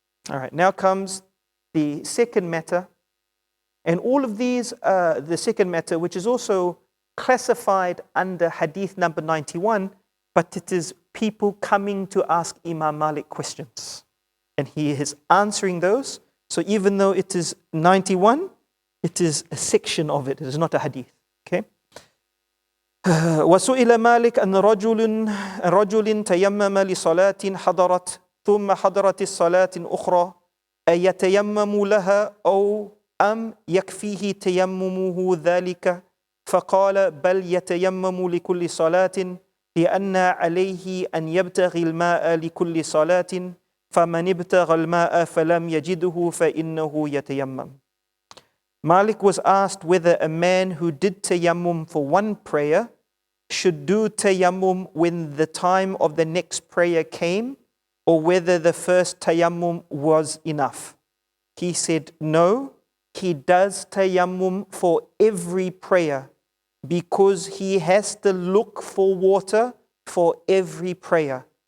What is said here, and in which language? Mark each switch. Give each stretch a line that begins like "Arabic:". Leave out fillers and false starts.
English: All right, now comes the second matter. And all of these, the second matter, which is also classified under hadith number 91, but it is people coming to ask Imam Malik questions. And he is answering those. So even though it is 91, it is a section of it. It is not a hadith. Okay?
Arabic: وسئل مالك أن رجل تيمم لصلاة حضرت ثم حضرت الصلاة أخرى أيتيمم لها أو أم يكفيه تيممه ذلك فقال بل يتيمم لكل صلاة لأن عليه أن يبتغي الماء لكل صلاة فمن ابتغى الماء فلم يجده فإنه يتيمم.
English: Malik was asked whether a man who did tayammum for one prayer should do tayammum when the time of the next prayer came, or whether the first tayammum was enough. He said, no, he does tayammum for every prayer because he has to look for water for every prayer.